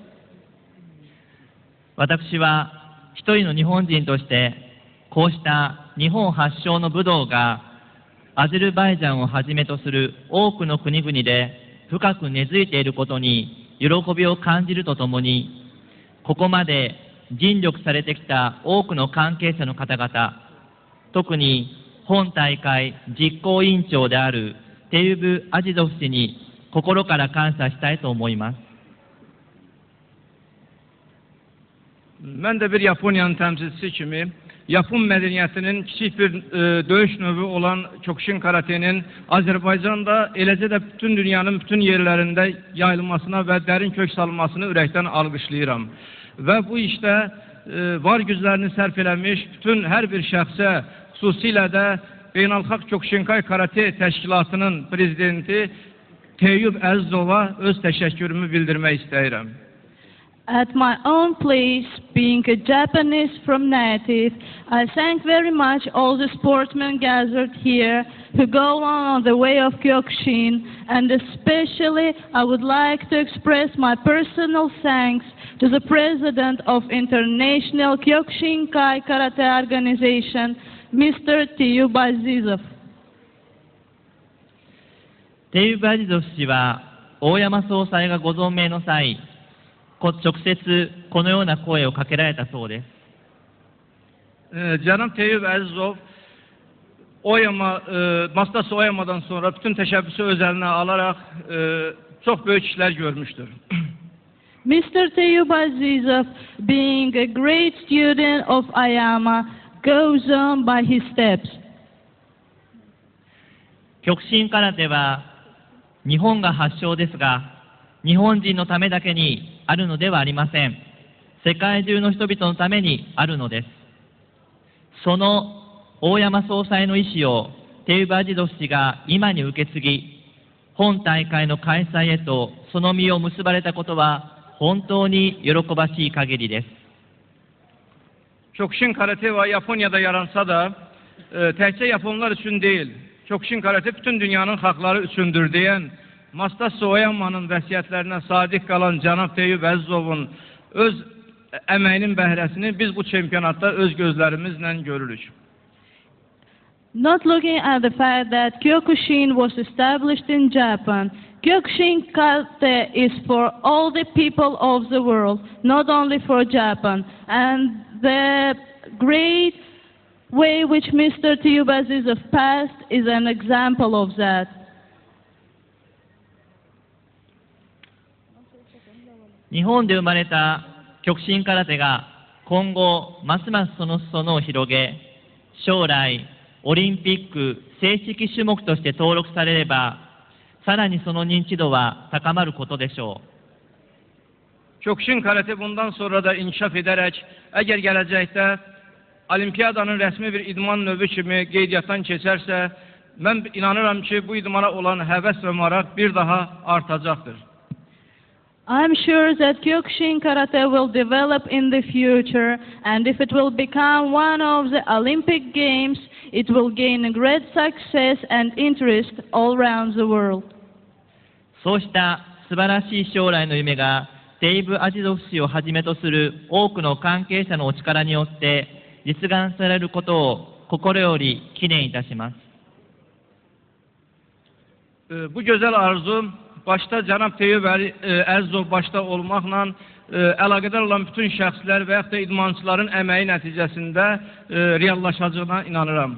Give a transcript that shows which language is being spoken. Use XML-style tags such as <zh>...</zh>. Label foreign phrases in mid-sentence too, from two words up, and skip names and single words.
<ja>私は一人の日本人として、こうした日本発祥の武道がアゼルバイジャンをはじめとする多くの国々で深く根付いていることに喜びを感じるとともに、ここまで尽力されてきた多くの関係者の方々、特に本大会実行委員長であるテユブ・アジゾフ氏に心から感謝したいと思います。</ja> <az>Mən də bir Yaponiyanın təmsilçisi kimi Yapon mədəniyyətinin kiçik bir döyüş növü olan Kyokushin Karate'nin Azərbaycanda, eləcə də bütün dünyanın bütün yerlərində yayılmasına və dərin kök salınmasını ürəkdən alqışlayıram. Və bu işdə var güclərini sərf eləmiş bütün hər bir şəxsə, xüsusilə də Beynəlxalq Kyokushinkai Karate Təşkilatının prezidenti Teyyub Əzizova öz təşəkkürümü bildirmək istəyirəm.</az> <en>At my own place, being a Japanese from native, I thank very much all the sportsmen gathered here who go on the way of Kyokushin, and especially I would like to express my personal thanks to the president of International Kyokushinkai Karate Organization, Mr. Teyyub Azizov.</en> <ja>テユブ・アジゾフ氏は大山総裁がご存命の際、直接このような声をかけられたそうです。</ja> <az>Cənab Teyyub Əzizov Mastası Oyama'dan sonra bütün təşəbbüsü öz əlinə alaraq çox böyük işlər görmüşdür.</az> <en>Mr. Teyyub Azizov, being a great student of Ayama, goes on by his steps.</en> <ja>極真空手は日本が発祥ですが、日本人のためだけにあるのではありません。世界中の人々のためにあるのです。その大山総裁の意思をテユバ・アジドフ氏が今に受け継ぎ、本大会の開催へとその実を結ばれたことは本当に喜ばしい限りです。</ja> <az>Kyokushin karate ve Japonya'da yaransa da təkcə Japonlar üçün deyil, Kyokushin karate bütün dünyanın xalqları üçündür deyən Mastası Oyama'nın vəsiyyətlərinə sadiq qalan cənab Teyyub Əzizovun öz əməyinin bəhrəsini biz bu çempionatda öz gözlərimizlə görürük.</az> <en>Not looking at the fact that Kyokushin was established in Japan, Kyokushin Karate is for all the people of the world, not only for Japan. And the great way which Mr. Teyyub Azizov passed is an example of that.</en> <ja>日本で生まれた極真空手が今後ますますその裾野を広げ、将来オリンピック正式種目として登録されれば、さらにその認知度は高まることでしょう。</ja> <az>Kyokushin karate bundan sonra da inkişaf edərək, əgər gələcəkdə olimpiyadanın rəsmi bir idman növü kimi qeydiyyatdan keçərsə, mən inanıram ki, bu idmana olan həvəs və maraq bir daha artacaqdır.</az> <en>I'm sure that Kyokushin Karate will develop in the future, and if it will become one of the Olympic Games, it will gain a great success and interest all around the world.</en> <ja>そうした素晴らしい将来の夢がテイブ・アジドフ氏をはじめとする多くの関係者のお力によって実現されることを心より記念いたします。</ja> <az>Bu gözəl arzu başta cənab Teyyub Əzizov başta olmaqla əlaqədar olan bütün şəxslər və yaxud da idmançıların əməyi nəticəsində reallaşacağına inanıram.</az>